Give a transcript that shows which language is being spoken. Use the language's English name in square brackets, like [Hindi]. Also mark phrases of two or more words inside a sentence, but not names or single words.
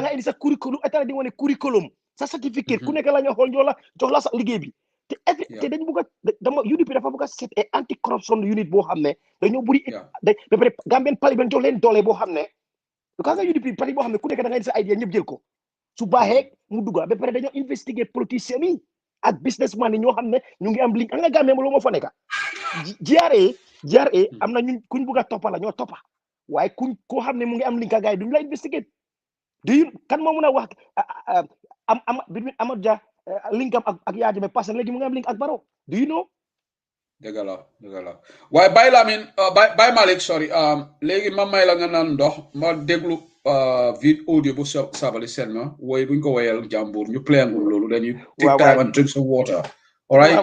[Wolof] nga indi sa curriculum état di wane curriculum sa certificate ku nekk la ñu xool jox la sa liggéey bi te dañu bugg a UDP dafa bugg a set et [English] anti corruption unit [Wolof] boo xam ne dañoo bëri ba pare [English] Gambian parliament [Wolof] jox leen doole boo xam ne ka nga UDP parti boo xam ne ku nekk da nga indi sa idea ñëpp jël ko su baaxee mu dugga ba pare dañoo [French] investiguer politiciens [Wolof] yi ak businessman yi ñoo xam ne ñu ngi am link nga Gambia loolu moo fa nekk GRA am na ñun kuñ bugg a toppa la ñoo toppa waaye koo xam ne mu ngi am link ak gars yi duñu la investiguer kan moo mun a wax Amadou Dia link am ak Yaya Jammeh [French] parce que [Wolof] léegi mu ngi am link ak Barrow [English] do you know [Wolof] dëgg la waaye Baye Lamine Baye Malick sorry léegi ma may la nga naan ndox ma déglu vid audio bu Sabally seen ma woy buñ ko woyal jàmbur ñu playangul loolu [English] dañuy take time and drink some water all right